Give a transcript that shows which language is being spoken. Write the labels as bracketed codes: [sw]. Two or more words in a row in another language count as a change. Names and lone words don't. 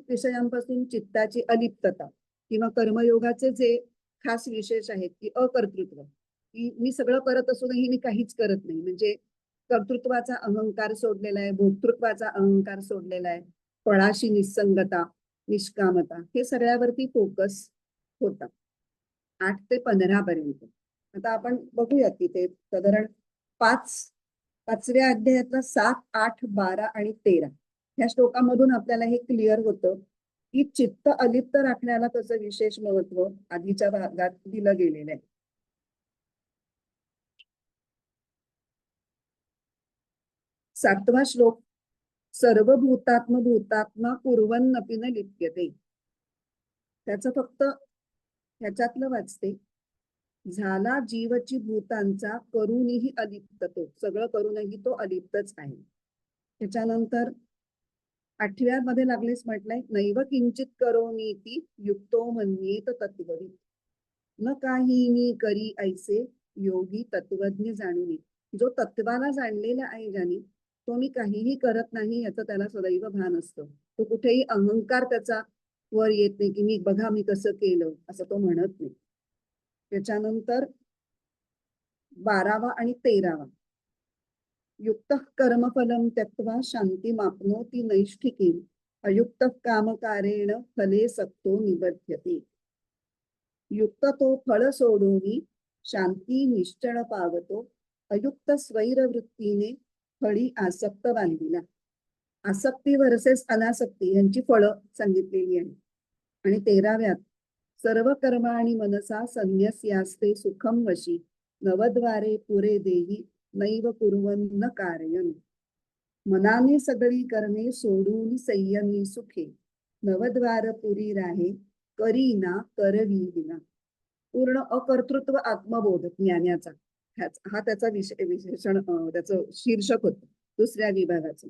[mr] विषयांपासून चित्ताची अलिप्तता किंवा कर्मयोगाचे जे खास विशेष आहेत की अकर्तृत्व, की मी सगळं करत असूनही मी काहीच करत नाही, म्हणजे कर्तृत्वाचा अहंकार सोडलेला आहे, भोक्तृत्वाचा अहंकार सोडलेला आहे, फळाशी निसंगता, निष्कामता, हे सगळ्यावरती फोकस होता 8 ते 15 पर्यंत. आता आपण बघूया की ते साधारण 5व्या अध्यायातला 7, 8, 12 आणि 13 या श्लोकामधून आपल्याला हे क्लिअर होतं की चित्त अलिप्त राखण्याला त्याचं विशेष महत्व आधीच्या भागात दिलं गेलेलं आहे. [sa] 7वा श्लोक, सर्वभूतात्म भूतात्मा कुर्वन्नपि न लिप्यते. [mr] त्याचं फक्त ह्याच्यातलं वाचते, झाला जीवची भूतांचा करूनही अलिप्त तो, सगळं करूनही तो अलिप्तच आहे. त्याच्यानंतर 8व्या मध्ये लागलीच म्हटलंय, [sa] नैव किंचित करोमीति युक्तो मन्येत तत्वविद, [mr] न काही मी करी ऐसे योगी तत्वज्ञ जाणून. जो तत्वाला जाणलेला आहे ज्याने, तो मी काहीही करत नाही याचं त्याला सदैव भान असतं. तो कुठेही अहंकार त्याचा वर येत नाही की मी बघा मी कसं केलं, असं तो म्हणत नाही. त्याच्यानंतर 12वा आणि 13वा. [sa] युक्त कर्मफलम त्यक्त्वा शांतिमाप्नोति नैष्ठिकीम् अयुक्त कामकारेण फले सक्तो निबध्यते. [mr] युक्त तो फळ सोडून शांती निश्चळ पावतो, अयुक्त स्वैरवृत्तीने फळी आसक्त बांधिला. आसक्ती वर्सेस अनासक्ती यांची फळं सांगितलेली आहे. [sa] आणि 13व्यात सर्व कर्माणि मनसा संन्यस्यास्ते सुखम वशी नवद्वारे पुरे देही नैव कुर्वन्न कार्यन. [mr] मनाने सगळी करणे सोडून संयमी सुखे नवद्वार पुरी राहे करीना करवी विना. पूर्ण अकर्तृत्व आत्मबोध ज्ञानाचा हा त्याचा विशेषण त्याचं शीर्षक होतं दुसऱ्या विभागाचं.